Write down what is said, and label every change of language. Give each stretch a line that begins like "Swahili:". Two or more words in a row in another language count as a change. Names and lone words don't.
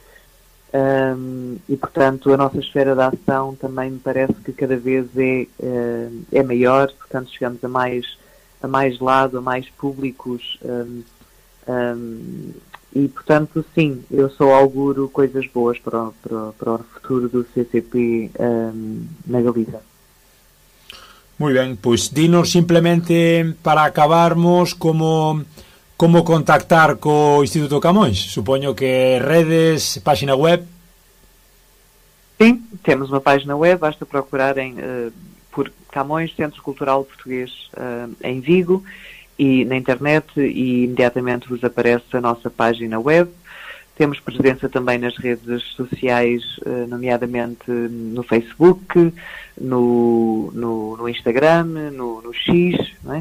Portuguese: E, portanto, a nossa esfera de ação também me parece que cada vez é maior, portanto, chegamos a mais lado, a mais públicos, e, portanto, sim, eu só auguro coisas boas para o futuro do CCP na Galiza.
Galician: Muy ben, pois dinos simplemente para acabarmos como contactar co Instituto Camões. Supoño que redes, página web.
Portuguese: Sim, temos uma página web, basta procurarem por Camões Centro Cultural Português em Vigo e na internet, e imediatamente vos aparece a nossa página web. Temos presença também nas redes sociais, nomeadamente no Facebook, no Instagram, no X, não é?